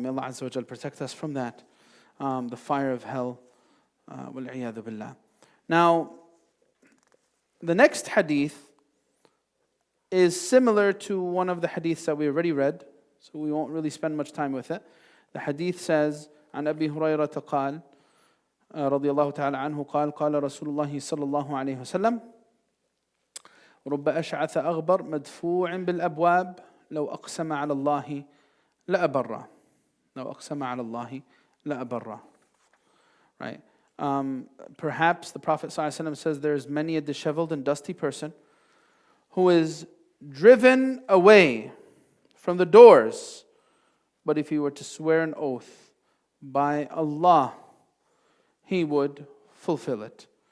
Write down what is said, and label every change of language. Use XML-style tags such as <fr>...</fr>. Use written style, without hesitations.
<en>May Allah Azza wa Jal protect us from that. The fire of hell.</en> <ar>Wal iyadhu billah.</ar> <en>Now, the next hadith is similar to one of the hadiths that we already read, so we won't really spend much time with it. The hadith says,</en> <ar>عن أبي هريرة قال رضي الله تعالى عنه قال قال رسول الله صلى الله عليه وسلم رب أشعث أغبر مدفوع بالأبواب لو أقسم على الله لأبره. لو أقسم على الله لأبره.</ar> <en>Right? Perhaps the Prophet ﷺ says there is many a disheveled and dusty person who is driven away from the doors, but if he were to swear an oath by Allah, he would fulfill it.</en>